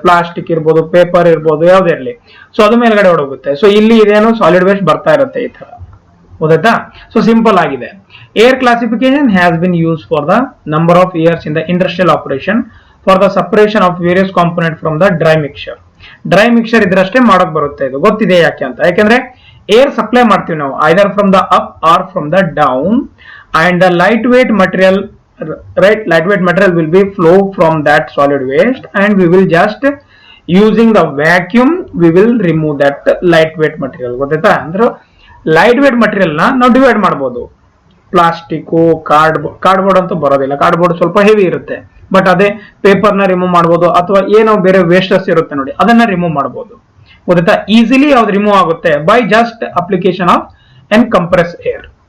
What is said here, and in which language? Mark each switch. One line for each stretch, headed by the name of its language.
Kannada: Plastic ಇರ್ಬೋದು, paper ಇರ್ಬೋದು, ಯಾವ್ದೇ ಇರಲಿ, ಸೊ ಅದು ಮೇಲ್ಗಡೆ ಹೊಡೋಗುತ್ತೆ. ಸೊ ಇಲ್ಲಿ ಇದೇನು ಸಾಲಿಡ್ ವೇಸ್ಟ್ ಬರ್ತಾ ಇರುತ್ತೆ ಈ ತರ. ಗೊತ್ತಾಯ್ತಾ. ಸೊ ಸಿಂಪಲ್ ಆಗಿದೆ.
English: Air classification has been use for the number of years in the industrial operation for the separation of various component from the dry mixture.
Kannada: Dry mixture ಇದ್ರಷ್ಟೇ ಮಾಡಕ್ ಬರುತ್ತೆ. ಇದು ಗೊತ್ತಿದೆ ಯಾಕೆ ಅಂತ, ಯಾಕಂದ್ರೆ ಏರ್ ಸಪ್ಲೈ ಮಾಡ್ತೀವಿ ನಾವು
English: Either from the up or from the down, and the light weight material, right, lightweight material will be flow from that solid waste and we will just using the vacuum we will remove that lightweight material.
Kannada: ಗೊತ್ತಾಯ್ತಾ, ಅಂದ್ರೆ light weight material ನಾವು divide ಮಾಡಬಹುದು. Plastic, cardboard ಅಂತೂ ಬರೋದಿಲ್ಲ, cardboard ಸ್ವಲ್ಪ heavy ಇರುತ್ತೆ, but ಅದೇ paper ನ ರಿಮೂವ್ ಮಾಡಬಹುದು, ಅಥವಾ ಏನೋ ಬೇರೆ ವೇಸ್ಟಸ್ ಇರುತ್ತೆ ನೋಡಿ ಅದನ್ನ ರಿಮೂವ್ ಮಾಡಬಹುದು. ಗೊತ್ತಾಯ್ತಾ, ಈಸಿಲಿ ಯಾವ್ದು ರಿಮೂವ್ ಆಗುತ್ತೆ
English: By just application of an compress air.